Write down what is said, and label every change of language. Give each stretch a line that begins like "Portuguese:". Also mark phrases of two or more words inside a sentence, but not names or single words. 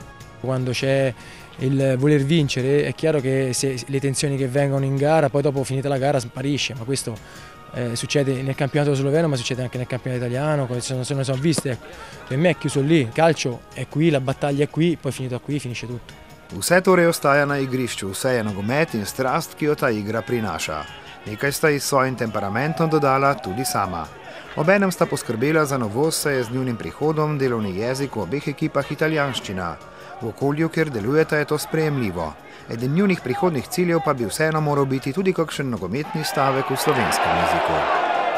Italian: Quando c'è il voler vincere è chiaro che le tensioni che vengono in gara, poi dopo finita la gara sparisce, ma questo succede nel campionato sloveno ma succede anche nel campionato italiano, se ne sono viste. Per me è chiuso lì, il calcio è qui, la battaglia è qui, poi finito qui finisce tutto.
Slovenian: Vse torej ostaja na igrišču, vse je nogomet in strast, ki jo ta igra prinaša. Nekaj sta ji s svojim temperamentom dodala tudi sama. Obenem sta poskrbela za novost, saj je z njunim prihodom delovni jezik v obeh ekipah italijanščina. V okolju, kjer delujeta, je to sprejemljivo. Eden njunih prihodnih ciljev pa bi vseeno moral biti tudi kakšen nogometni stavek v slovenskem jeziku.